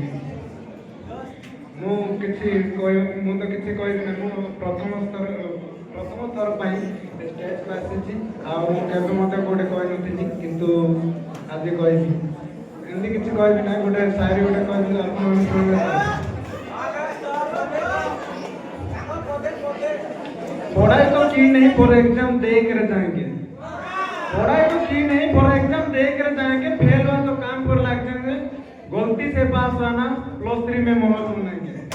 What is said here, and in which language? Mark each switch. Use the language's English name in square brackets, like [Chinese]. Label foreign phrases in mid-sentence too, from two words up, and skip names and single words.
[Odia] ମୁଁ ତ କିଛି କହିବିନି। ମୁଁ ପ୍ରଥମ ଥର ପାଇଁ ଷ୍ଟେଜକୁ ଆସିଛି ଆଉ ମୁଁ କେବେ ମଧ୍ୟ କୋଉଠି କହିନଥିଲି, କିନ୍ତୁ ଆଜି କହିବି। ଏମିତି କିଛି କହିବି ନାହିଁ, ଗୋଟେ ସାୟରୀ ଗୋଟେ କହିବି ଆପଣମାନେ ଶୁଣିବେ। [Hindi] पढ़ाई तो की नहीं पर एग्जाम दे कर जाएंगे। पढ़ाई तो की नहीं पर एग्जाम दे कर जाएंगे। फेल हुआ तो काम पर लग जाएंगे। गलती से पास आना +3 में मोहर बनाएंगे।